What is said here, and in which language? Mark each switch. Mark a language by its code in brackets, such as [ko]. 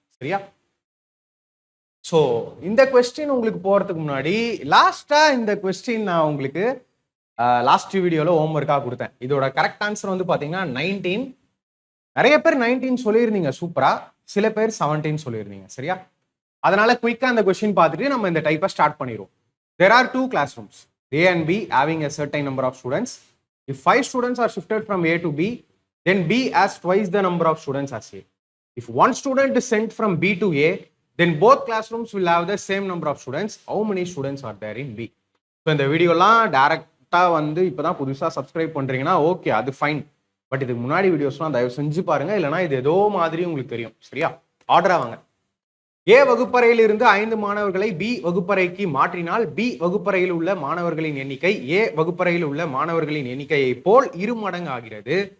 [ta] சரியா, ஸோ இந்த கொஸ்டின் உங்களுக்கு போறதுக்கு முன்னாடி லாஸ்டா இந்த கொஸ்டின் நான் உங்களுக்கு லாஸ்ட் வீடியோல ஹோம் ஒர்க்காக கொடுத்தேன். இதோட கரெக்ட் ஆன்சர் வந்து பாத்தீங்கன்னா 19. நிறைய பேர் 19 சொல்லியிருந்தீங்க, சூப்பரா. சில பேர் 17 சொல்லியிருந்தீங்க. சரியா, அதனால குயிக்கா அந்த கொஸ்டின் பார்த்துட்டு நம்ம இந்த டைப்பை ஸ்டார்ட் பண்ணிடுவோம். [en] There are 2 classrooms, A and B, having a certain number of students. If 5 students are shifted from A to B, then B has twice the number of students as A. If one student is sent from B to A, then both classrooms will have the same number of students. How many students are there in B? [ta] So இந்த வீடியோலாம் டைரக்டா வந்து இப்போதான் புதுசாக subscribe பண்றீங்கன்னா okay, அது fine. But இதுக்கு முன்னாடி வீடியோஸ்லாம் தயவு செஞ்சு பாருங்க, இல்லைனா இது ஏதோ மாதிரி உங்களுக்கு தெரியும். சரியா, ஆர்டரா வாங்க. ஏ வகுப்பறையில் இருந்து 5 மாணவர்களை பி வகுப்பறைக்கு மாற்றினால் பி வகுப்பறையில் உள்ள மாணவர்களின் எண்ணிக்கை ஏ வகுப்பறையில் உள்ள மாணவர்களின் எண்ணிக்கையை போல் 2 மடங்கு ஆகிறது.